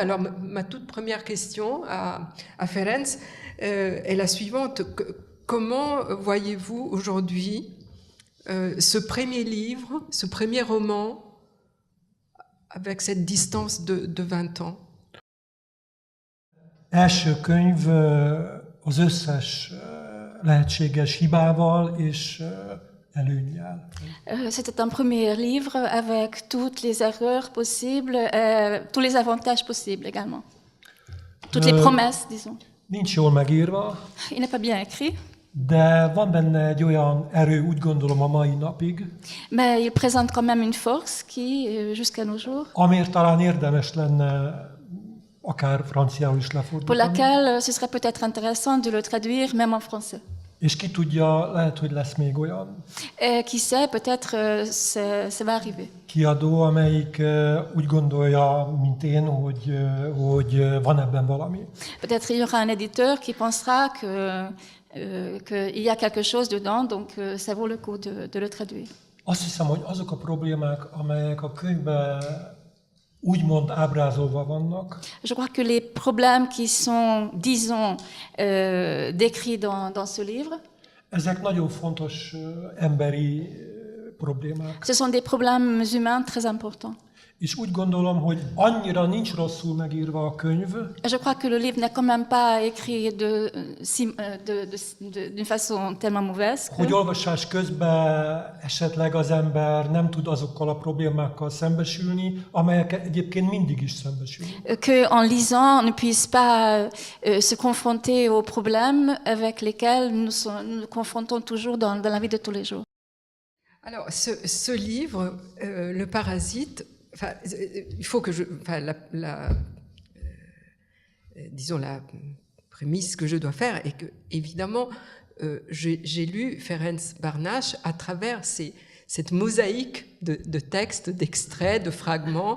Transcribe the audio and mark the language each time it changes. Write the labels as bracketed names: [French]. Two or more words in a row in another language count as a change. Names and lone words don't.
[French] Alors, ma toute première question à Ferenc est la suivante. Comment voyez-vous aujourd'hui ce premier livre, ce premier roman, avec cette distance de 20 ans? [Hungarian] Első könyv az összes lehetséges hibával és előnyel. [French] C'était un premier livre avec toutes les erreurs possibles, tous les avantages possibles également. Toutes les promesses, disons. [Hungarian] Nincs jól megírva. [French] Il n'est pas bien écrit. [Hungarian] De van benne egy olyan erő, úgy gondolom a mai napig, [French] mais il présente quand même une force qui, jusqu'à nos jours, [Hungarian] amiért talán érdemes lenne akár franciául is [French] pour [Hungarian] lefordítani. [French] laquelle ce serait peut-être intéressant de le traduire même en français. [Hungarian] És ki tudja, lehet, hogy lesz még olyan [French] Et qui sait, peut-être ça va arriver. [Hungarian] kiadó, amelyik úgy gondolja, mint én, hogy van ebben valami. [French] Peut-être il y aura un éditeur qui pensera qu'il y a quelque chose dedans, donc ça vaut le coup de le traduire. [Hungarian] Azt hiszem, hogy azok a problémák, amelyek a könyvben úgymond ábrázolva vannak, [French] Je crois que les problèmes qui sont, disons, décrits dans ce livre, [Hungarian] ezek nagyon fontos emberi problémák. [French] ce sont des problèmes humains très importants. [Hungarian] És úgy gondolom, hogy annyira nincs rosszul megírva a könyv, [French] Je crois que le livre n'est quand même pas écrit d'une façon tellement mauvaise [Hungarian] hogy olvasás közben esetleg az ember nem tud azokkal a problémákkal szembesülni, amelyek egyébként mindig is szembesülünk. [French] qu'en lisant, on ne puisse pas se confronter aux problèmes avec lesquels nous nous confrontons toujours dans la vie de tous les jours. Alors, ce livre, Le Parasite, il faut que disons la prémisse que je dois faire est que, évidemment, j'ai lu Ferenc Barnas à travers cette mosaïque de textes, d'extraits, de fragments.